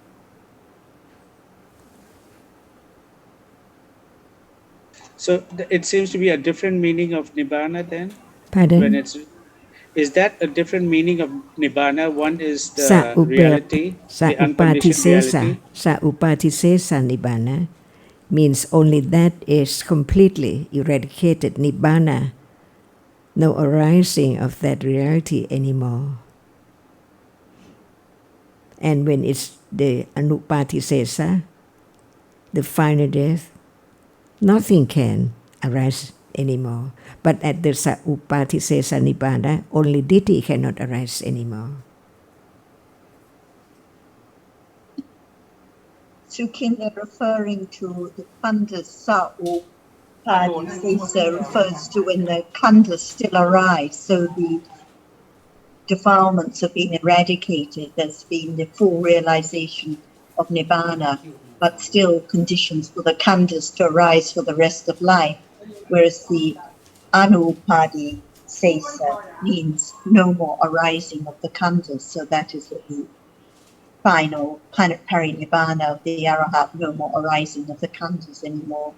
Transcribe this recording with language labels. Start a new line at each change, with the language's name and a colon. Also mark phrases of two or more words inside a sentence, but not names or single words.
English: So it seems to be a different meaning of Nibbana then? Pardon? When is that a different meaning of Nibbana? One is Sa the reality, the unconditioned reality.
Pali: Sa upatisesa Nibbana
English: means only that is completely eradicated. Nibbana, no arising of that reality anymore. And when it's the anupatisesa, the final death, nothing can arise anymore. But at the
Pali: sa-upatisesa Nibbana,
English: only Ditti cannot arise anymore. Sukin, they're referring to the khandhas sa or
Pali: padi sesa
English: refers to when the khandhas still arise, so the defilements have been eradicated, there's been the full realization of Nibbana, but still conditions for the khandhas to arise for the rest of life, whereas the
Pali: anupadi sesa
English: means no more arising of the khandhas, so that is the final parinibbana of the arahat, no more arising of the khandhas anymore.